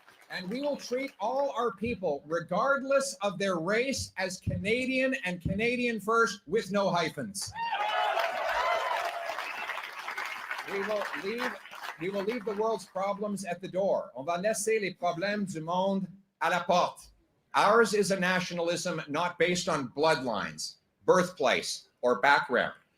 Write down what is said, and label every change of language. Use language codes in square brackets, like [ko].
[en] And we will treat all our people, regardless of their race, as Canadian and Canadian first with no hyphens. We will leave the world's problems at the door. [fr] On va laisser les problèmes du monde à la porte. [en] Ours is a nationalism not based on bloodlines, birthplace, or background.